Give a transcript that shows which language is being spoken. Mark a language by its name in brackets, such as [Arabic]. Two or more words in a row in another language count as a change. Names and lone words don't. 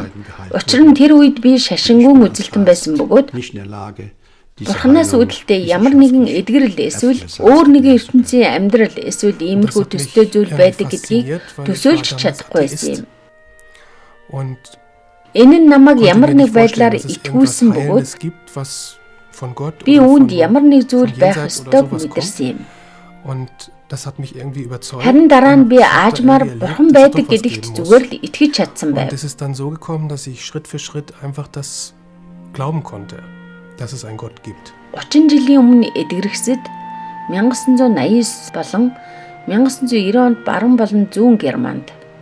[Mongolian] Учир нь тэр үед би шашингуун үзэлтэн байсан бөгөөд Бурханаас үүдэлтэй ямар нэгэн эдгэрэл эсвэл өөр нэгэн ертөнцийн амьдрал эсвэл иймэрхүү төстэй зүйл байдаг гэдгийг төсөөлж чадахгүй байсан юм. Энэ нь намайг ямар нэг байдлаар итгүүлсэн бөгөөд би үүнд ямар нэг зүйл байх ёстойг мэдэрсэн юм. [German] Das hat mich irgendwie überzeugt. [Mongolian] Харин дараа нь би [German] Und ich habe da [Mongolian] аажмаар [German] irgendwie [Mongolian] бурхан [German] erlebt, dass es [Mongolian] байдаг [German] doch was [Mongolian] гэдэгт [German] geben [Mongolian] зүгээр [German] muss. [Mongolian] л итгэж чадсан байв. [German] Und es ist dann so gekommen, dass ich Schritt für Schritt einfach das glauben konnte, dass es einen Gott gibt. [Mongolian] 30 жилийн өмнө эдгэрэгсэд 1989 болон 1990 онд баруун болон зүүн Германд